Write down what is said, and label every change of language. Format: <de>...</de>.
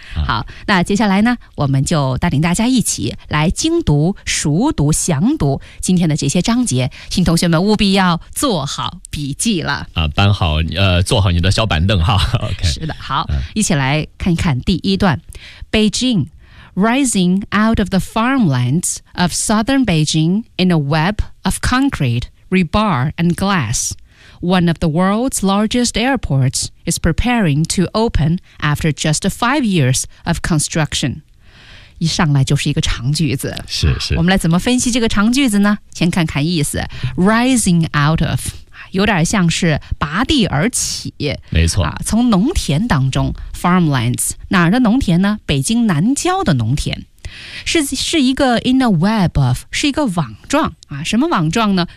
<zh>好，那接下来呢，我们就带领大家一起来精读熟读详读今天的这些章节，请同学们务必要做好笔记了搬好坐好你的小板凳哈。是的，好，一起来看一看第一段。</zh> <en>Beijing rising out of the farmlands of southern Beijing in a web of concrete, rebar and glassOne of the world's largest airports is preparing to open after just 5 years of construction.</en> <zh>一上来就是一个长句子。是是。我们来怎么分析这个长句子呢？先看看意思。 Rising out of，有点像是拔地而起。没错。从农田当中 ,farmlands, 哪儿的农田呢？北京南郊的农田。是一个 in a web of，是一个网状什么网状呢？</zh>